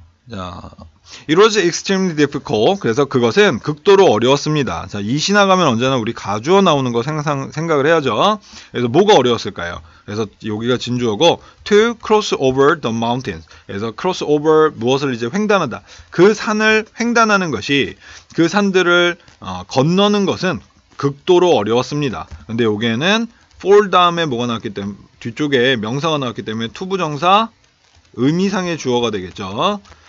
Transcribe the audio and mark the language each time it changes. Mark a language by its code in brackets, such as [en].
[en] 자, it was extremely difficult. [ko] 그래서 그것은 극도로 어려웠습니다. 자, 이 시 나가면 언제나 우리 가주어 나오는 거 생각을 해야죠. 그래서 뭐가 어려웠을까요? 그래서 여기가 진주어고 [en] to cross over the mountains. [ko] 그래서 cross over 무엇을 이제 횡단하다. 그 산을 횡단하는 것이 그 산들을 건너는 것은 극도로 어려웠습니다. 근데 여기에는 for 다음에 뭐가 나왔기 때문에 뒤쪽에 명사가 나왔기 때문에 투부정사 의미상의 주어가 되겠죠.